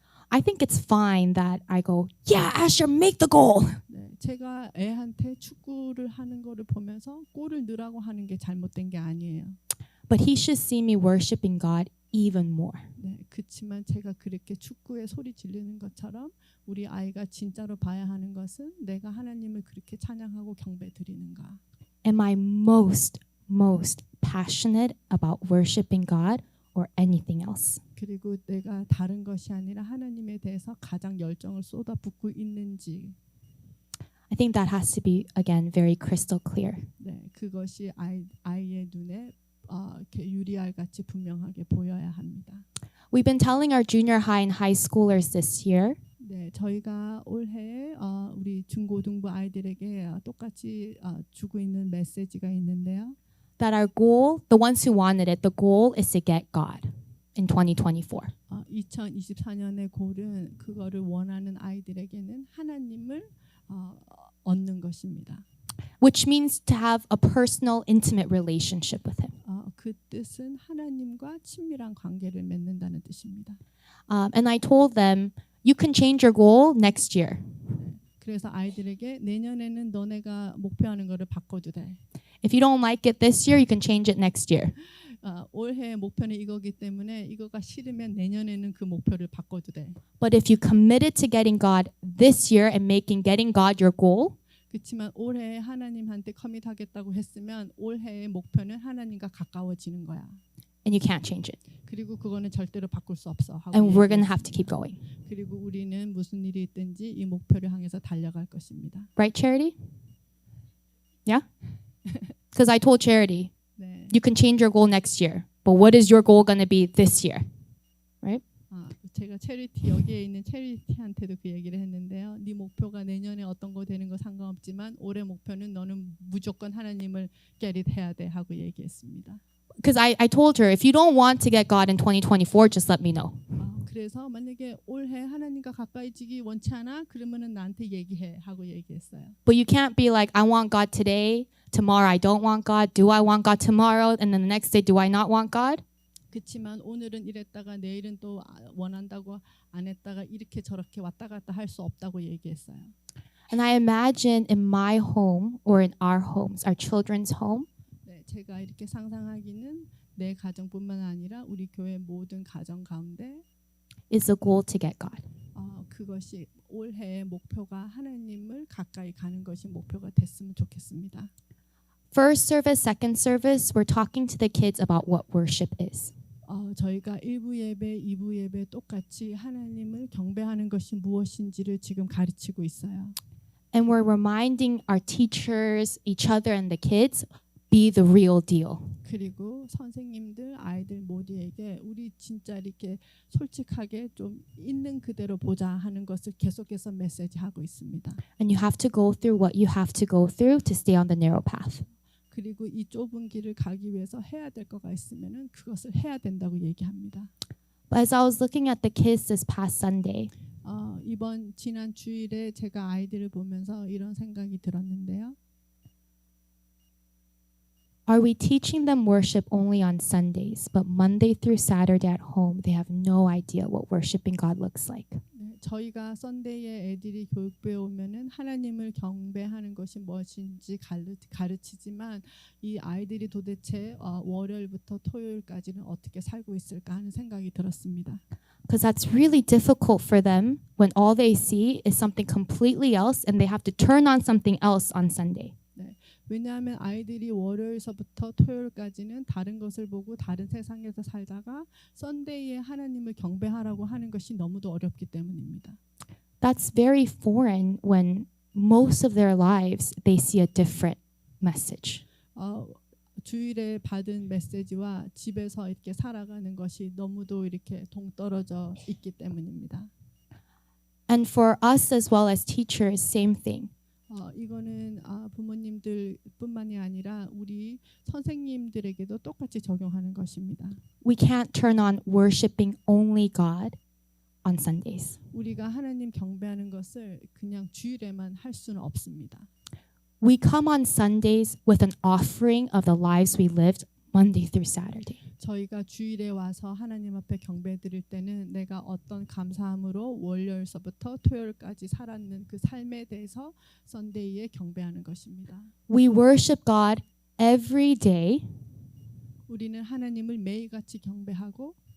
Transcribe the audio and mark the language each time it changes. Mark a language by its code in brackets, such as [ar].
[en] I think it's fine that I go, yeah, Asher, make the goal. [ko] 네, 제가 애한테 축구를 하는 거를 보면서 골을 넣으라고 하는 게 잘못된 게 아니에요. [en] But he should see me worshiping God even more. [ko] 네, 그렇지만 제가 그렇게 축구에 소리 지르는 것처럼 우리 아이가 진짜로 봐야 하는 것은 내가 하나님을 그렇게 찬양하고 경배 드리는가. [en] Am I most passionate about worshiping God or anything else? [ko] 그리고 내가 다른 것이 아니라 하나님에 대해서 가장 열정을 쏟아붓고 있는지. [en] I think that has to be, again, very crystal clear. [ko] 네, 그것이 아이의 눈에 이렇게 유리알 같이 분명하게 보여야 합니다. [en] We've been telling our junior high and high schoolers this year [ko] 네, 저희가 올해 우리 중고등부 아이들에게 똑같이 주고 있는 메시지가 있는데요. [en] that our goal, the ones who wanted it, the goal is to get God in 2024. [ko] 2024년의 골은 그거를 원하는 아이들에게는 하나님을 얻는 것입니다. [en] Which means to have a personal, intimate relationship with Him. [ko] 그 뜻은 하나님과 친밀한 관계를 맺는다는 뜻입니다. [en] And I told them, you can change your goal next year. [ko] 그래서 아이들에게 내년에는 너네가 목표하는 거를 바꿔도 돼. [en] If you don't like it this year, you can change it next year. [ko] 올해 목표는 이거기 때문에 이거가 싫으면 내년에는 그 목표를 바꿔도 돼. [en] But if you committed to getting God this year and making getting God your goal, [ko] 그렇지만 올해 하나님한테 커밋하겠다고 했으면 올해의 목표는 하나님과 가까워지는 거야. [en] and you can't change it. [ko] 그리고 그거는 절대로 바꿀 수 없어. 하고 [en] And we're going to [ko] 얘기했습니다. [en] have to keep going. [ko] 그리고 우리는 무슨 일이 있든지 이 목표를 향해서 달려갈 것입니다. [en] Right, Charity? Yeah? Because I told Charity, [ko] 네. [en] you can change your goal next year. But what is your goal going to be this year? [ko] 제가 체리티 여기에 있는 체리티한테도 그 얘기를 했는데요. 네 목표가 내년에 어떤 거 되는 거 상관없지만 올해 목표는 너는 무조건 하나님을 [en] get it [ko] 해야 돼 하고 얘기했습니다. [en] Because I told her, if you don't want to get God in 2024, just let me know. [ko] 그래서 만약에 올해 하나님과 가까이지기 원치 않아? 그러면은 나한테 얘기해 하고 얘기했어요. [en] But you can't be like, I want God today, tomorrow I don't want God, do I want God tomorrow, and then the next day, do I not want God? [ko] 그렇지만 오늘은 이랬다가 내일은 또 원한다고 안 했다가 이렇게 저렇게 왔다 갔다 할 수 없다고 얘기했어요. [en] And I imagine in my home or in our homes, our children's home, [ko] 네, 제가 이렇게 상상하기는 내 가정뿐만 아니라 우리 교회 모든 가정 가운데 [en] is the goal to get God. [ko] 그것이 올해의 목표가 하나님을 가까이 가는 것이 목표가 됐으면 좋겠습니다. [en] First service, second service, we're talking to the kids about what worship is. [ko] 저희가 1부 예배, 2부 예배 똑같이 하나님을 경배하는 것이 무엇인지를 지금 가르치고 있어요. [en] And we're reminding our teachers, each other, and the kids, be the real deal. [ko] 그리고 선생님들, 아이들 모두에게 우리 진짜 이렇게 솔직하게 좀 있는 그대로 보자 하는 것을 계속해서 메시지하고 있습니다. [en] And you have to go through what you have to go through to stay on the narrow path. [ko] 그리고 이 좁은 길을 가기 위해서 해야 될 거가 있으면은 그것을 해야 된다고 얘기합니다. [en] But as I was looking at the kids this past Sunday, [ko] 이번 지난 주일에 제가 아이들을 보면서 이런 생각이 들었는데요. [en] are we teaching them worship only on Sundays, but Monday through Saturday at home, they have no idea what worshiping God looks like? [ko] 네, 저희가 썬데이에 애들이 교육부에 오면은 하나님을 경배하는 것이 무엇인지 가르치지만 이 아이들이 도대체 월요일부터 토요일까지는 어떻게 살고 있을까 하는 생각이 들었습니다. [en] Because that's really difficult for them when all they see is something completely else and they have to turn on something else on Sunday. [ko] 왜냐하면 아이들이 월요일서부터 토요일까지는 다른 것을 보고 다른 세상에서 살다가 썬데이에 하나님을 경배하라고 하는 것이 너무도 어렵기 때문입니다. [en] That's very foreign when most of their lives they see a different message. [ko] 주일에 받은 메시지와 집에서 이렇게 살아가는 것이 너무도 이렇게 동떨어져 있기 때문입니다. [en] And for us as well as teachers, same thing. [ko] 이거는 부모님들뿐만이 아니라 우리 선생님들에게도 똑같이 적용하는 것입니다. [en] We can't turn on worshiping only God on Sundays. [ko] 우리가 하나님 경배하는 것을 그냥 주일에만 할 수는 없습니다. [en] We come on Sundays with an offering of the lives we lived Monday through Saturday. [ko] 저희가 주일에 와서 하나님 앞에 경배 드릴 때는 내가 어떤 감사함으로 월요일서부터 토요일까지 살았는 그 삶에 대해서 썬데이에 경배하는 것입니다. [en] We worship God every day, [ko] 우리는 하나님을 매일같이 경배하고